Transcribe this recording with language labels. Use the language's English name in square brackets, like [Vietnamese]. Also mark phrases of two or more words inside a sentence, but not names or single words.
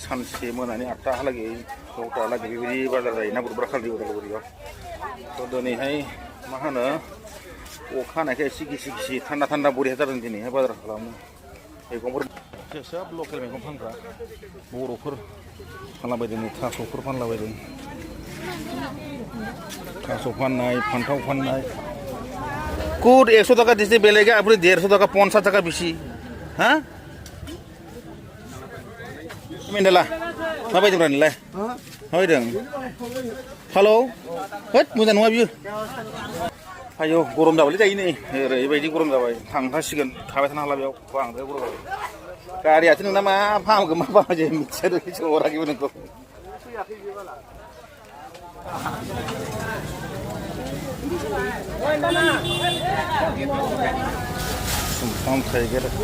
[Bodo] सानसे मोनानि 8थाहालागै 9थाहालागै बेबायदि बाजार जायोना बुधबारखालि उदालगुरियाव थ' दिनैहाय मा होनो अखा हानायखाय एसे गिसि गिसि थान्दा थान्दा बरिया जादों दिनैहाय बाजार खालामनो मैगंफोर सोब लकेल मैगं फानग्रा बर'फोर फानलाबायदों थास'फोर फानलाबायदों थास' फाननाय फान्थाव फाननाय कुट [Assamese] 100 টাকা দিতে বেলেগে আপনি 150 টাকা 50 টাকা বেশি হ্যাঁ [Bodo] মেন্ডেলা माबायदों रानिलाय माबायदों हेलौ होद मोजां नङा बियो आयौ गरम जाबायलै दायो नै ओरैबायदि गरम जाबाय थांखासिगोन थाबाय थानो हाला बेयाव बांद्राय गरम जाबाय गारियाथ' नोंना मा फाहामगोन मा फाहामो मिथिया सोंहराखैबो नोंखौ सुमफ्राम थाइगिर